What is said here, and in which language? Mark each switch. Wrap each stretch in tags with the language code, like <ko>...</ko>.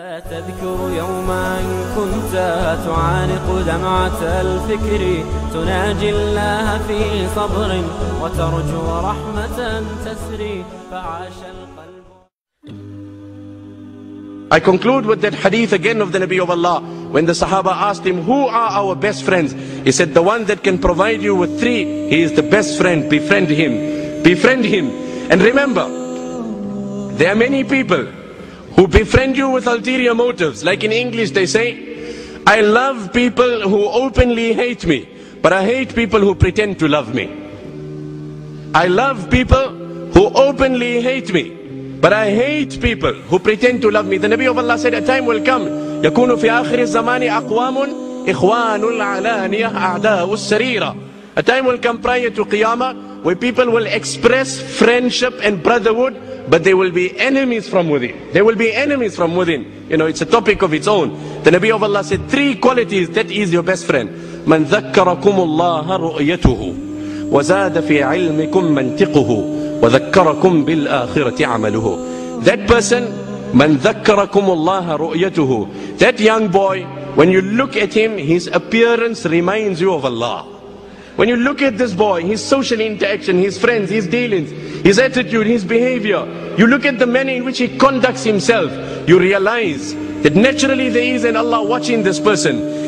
<ar>تذكر يوما كنت تعانق دمعة الفكر تناجي الله في صبر وترجو رحمة تسري فعاش القلب.</ar> <en>I conclude with that hadith again of the Nabi of Allah. When the Sahaba asked him, who are our best friends? He said, the one that can provide you with 3, he is the best friend. Befriend him. Befriend him. And remember, there are many people who befriend you with ulterior motives. Like in English they say, I love people who openly hate me, but I hate people who pretend to love me. I love people who openly hate me, but I hate people who pretend to love me. The Nabi of Allah said, a time will come,</en> <ar>يكون في آخر الزمان أقوام إخوان العلانية أعداء السريرة.</ar> <en>A time will come prior to Qiyamah where people will express friendship and brotherhood, but they will be enemies from within. They will be enemies from within. You know, it's a topic of its own. The Nabi of Allah said 3 qualities, that is your best friend.</en> <ar>من ذكركم الله رؤيته وزاد في علمكم منطقه وذكركم بالآخرة عمله.</ar> <en>That person,</en> <ar>من ذكركم الله رؤيته.</ar> <en>That young boy, when you look at him, his appearance reminds you of Allah. When you look at this boy, his social interaction, his friends, his dealings, his attitude, his behavior, you look at the manner in which he conducts himself, you realize that naturally there is an Allah watching this person.</en>